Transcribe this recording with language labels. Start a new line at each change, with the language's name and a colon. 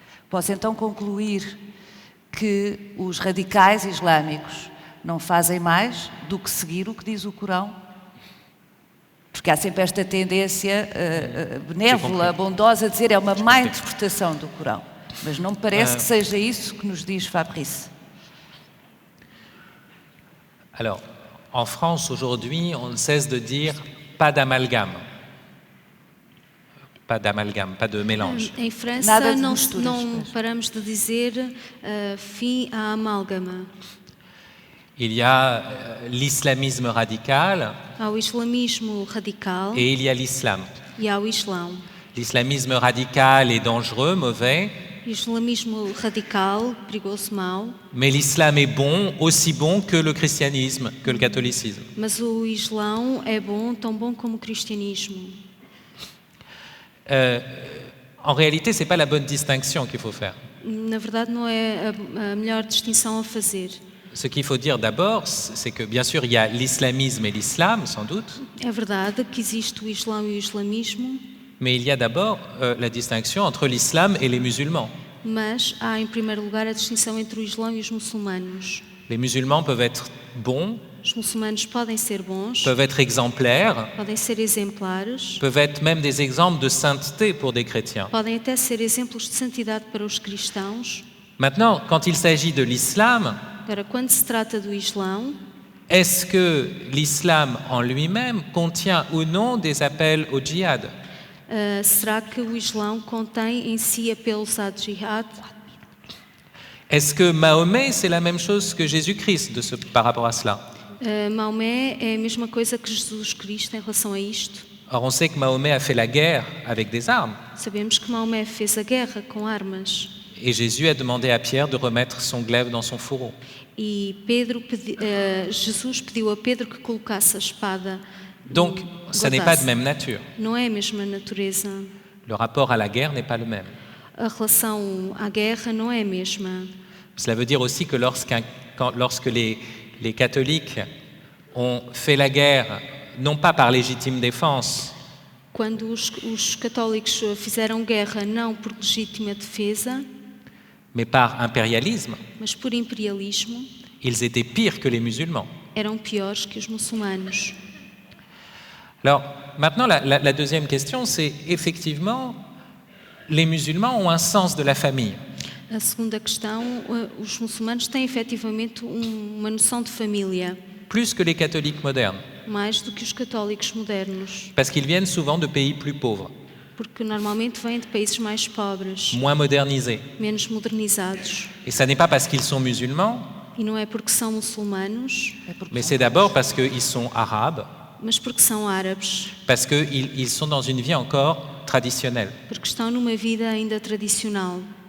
Portuguese: Posso então concluir que os radicais islâmicos não fazem mais do que seguir o que diz o Corão? Porque há sempre esta tendência benévola, bondosa, a dizer é uma má interpretação do Corão. Mas não me parece que seja isso que nos diz Fabrice.
French: Alors, en France, aujourd'hui, on ne cesse de dire pas d'amalgame. Pas d'amalgame, pas de mélange.
Portuguese: Em França não paramos de dizer fim à amálgama.
French: Il y a l'islamisme radical
Portuguese: Há o islamismo radical
French: et il y a l'islam.
Portuguese: e há o Islão.
French: L'islamisme radical est dangereux, mauvais,
Portuguese: O islamismo radical, perigoso, mau,
French: mais l'islam est bon, aussi bon que le christianisme, que le catholicisme.
Portuguese: mas o Islão é bom, tão bom como o cristianismo.
French: En réalité, ce n'est pas la bonne distinction qu'il faut faire.
Portuguese: Na verdade, não é a melhor distinção a fazer.
French: Ce qu'il faut dire d'abord, c'est que bien sûr, il y a l'islamisme et l'islam, sans doute,
Portuguese: É verdade que existe o Islão e o islamismo,
French: mais il y a d'abord la distinction entre l'islam et les musulmans.
Portuguese: mas há, em primeiro lugar, a distinção entre o Islão e os muçulmanos.
French: Les musulmans peuvent être bons,
Portuguese: Os muçulmanos podem ser bons,
French: peuvent être exemplaires,
Portuguese: podem ser exemplares,
French: peuvent être même des exemples de sainteté pour des chrétiens.
Portuguese: podem até ser exemplos de santidade para os cristãos.
French: Maintenant, quand il s'agit de l'islam,
Portuguese: Agora, quando se trata do Islão,
French: est-ce que l'islam en lui-même contient ou non des appels au djihad?
Portuguese: será que o Islão contém em si apelos à jihad?
French: Est-ce que Mahomet, c'est la même chose que Jésus-Christ par rapport à cela?
Portuguese: Maomé é a mesma coisa que Jesus Cristo em relação a isto.
French: Or, on sait que Mahomet a fait la guerre avec des armes.
Portuguese: Sabemos que Maomé fez a guerra com armas.
French: Et Jésus a demandé à Pierre de remettre son glaive dans son fourreau.
Portuguese: E Jesus pediu a Pedro que colocasse a espada.
French: Donc, ça n'est pas de même nature.
Portuguese: Não é a mesma natureza.
French: Le rapport à la guerre n'est pas le même.
Portuguese: A relação à guerra não é a mesma.
French: Cela veut dire aussi que lorsque les catholiques ont fait la guerre, non pas par légitime défense,
Portuguese: Quando os católicos fizeram guerra não por legítima defesa,
French: mais par impérialisme,
Portuguese: mas por imperialismo,
French: ils étaient pires que les musulmans.
Portuguese: eram piores que os muçulmanos.
French: Alors, maintenant, la deuxième question, c'est effectivement, les musulmans ont un sens de la famille.
Portuguese: A segunda questão, os muçulmanos têm efetivamente uma noção de família,
French: Plus que les catholiques modernes,
Portuguese: mais do que os católicos modernos,
French: parce qu'ils viennent souvent de pays plus pauvres,
Portuguese: porque normalmente vêm de países mais pobres,
French: moins modernisés.
Portuguese: menos modernizados.
French: Et ça n'est pas parce qu'ils sont musulmans,
Portuguese: E não é porque são muçulmanos,
French: mais c'est d'abord parce qu'ils sont arabes,
Portuguese: mas porque são árabes,
French: parce qu'ils sont dans une vie encore traditionnelle.
Portuguese: porque estão numa vida ainda tradicional.